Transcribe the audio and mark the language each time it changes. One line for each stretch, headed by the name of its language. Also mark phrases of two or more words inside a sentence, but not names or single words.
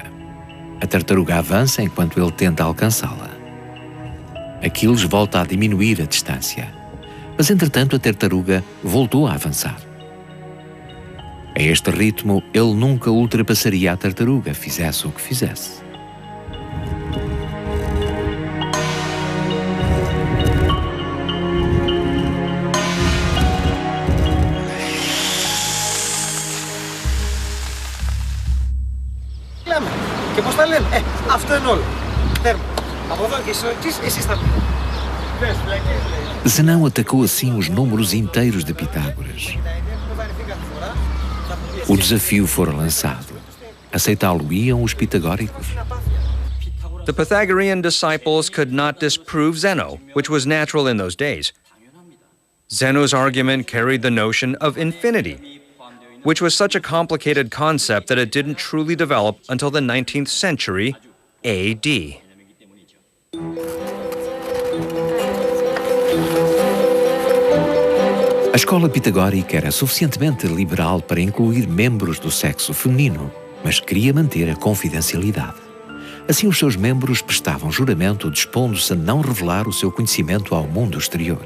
Portuguese: A tartaruga avança enquanto ele tenta alcançá-la. Aquiles volta a diminuir a distância, mas entretanto a tartaruga voltou a avançar. A este ritmo, ele nunca ultrapassaria a tartaruga, fizesse o que fizesse.
Greek: Και πώς τα λένε, αυτό είναι όλο. Τέρμα. Από εδώ και εσείς θα πείτε.
Portuguese: Zenão atacou assim os números inteiros de Pitágoras. O desafio fora lançado. Aceitá-lo-iam os pitagóricos?
English: The Pythagorean disciples could not disprove Zeno, which was natural in those days. Zeno's argument carried the notion of infinity, which was such a complicated concept that it didn't truly develop until the 19th century AD.
Portuguese: A escola pitagórica era suficientemente liberal para incluir membros do sexo feminino, mas queria manter a confidencialidade. Assim, os seus membros prestavam juramento dispondo-se a não revelar o seu conhecimento ao mundo exterior.